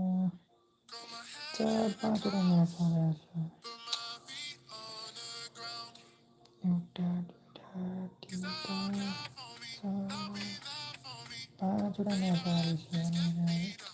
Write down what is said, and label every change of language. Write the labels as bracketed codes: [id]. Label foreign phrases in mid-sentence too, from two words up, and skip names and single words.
[hi] 4-5 रन मैच आ रहे हैं [ne] एउटा दुईटा तीनटा [hi] 4-5 रन मैच आ रहे हैं